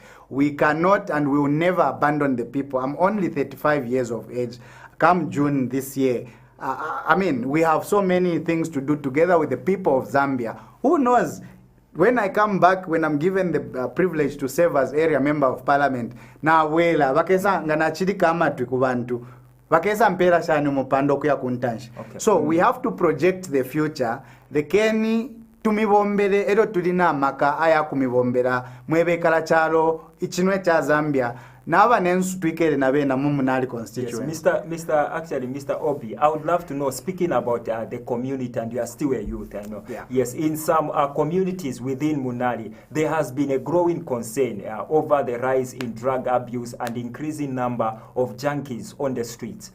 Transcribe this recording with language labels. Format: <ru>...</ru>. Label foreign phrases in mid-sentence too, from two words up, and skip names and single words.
<en>We cannot and we will never abandon the people. I'm only 35 years of age. Come June this year, I mean, we have so many things to do together with the people of Zambia. Who knows? When I come back, when I'm given the privilege to serve as area member of parliament,</en> <bem>na wela bakesa nganachirika amatu kubantu bakesa mpera shani mupando kuya kuntanshi.</bem> <en>So we have to project the future.</en> <bem>The Keni tumibombere ero tulina maka aya kumibombera mwebekala chalo ichinwe cha Zambia.</bem> <en>Yes, Mr. Obbie, I would love to know, speaking about the community, and you are still a youth, I know. Yeah. Yes, in some communities within Munali, there has been a growing concern over the rise in drug abuse and increasing number of junkies on the streets.</en>